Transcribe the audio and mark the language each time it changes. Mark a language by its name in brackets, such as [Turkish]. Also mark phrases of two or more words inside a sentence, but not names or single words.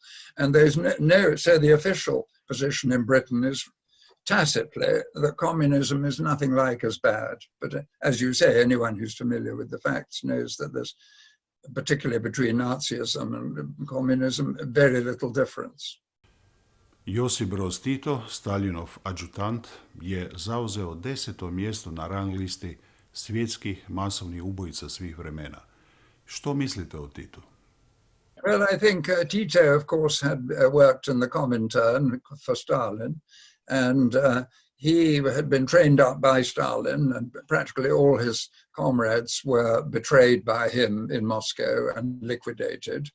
[English] And there's so the official position in Britain is tacitly that communism is nothing like as bad. But as you say, anyone who's familiar with the facts knows that there's, particularly between Nazism and communism, very little difference. [Croatian] Josip Broz Tito, Staljinov adjutant, je zauzeo 10. mjesto na rang listi svjetskih masovnih ubojica svih vremena. Što mislite o Titu? [English] Well, I think Tito, of course, had worked in the Comintern for Stalin, and he had been trained up by Stalin, and practically all his comrades were betrayed by him in Moscow and liquidated.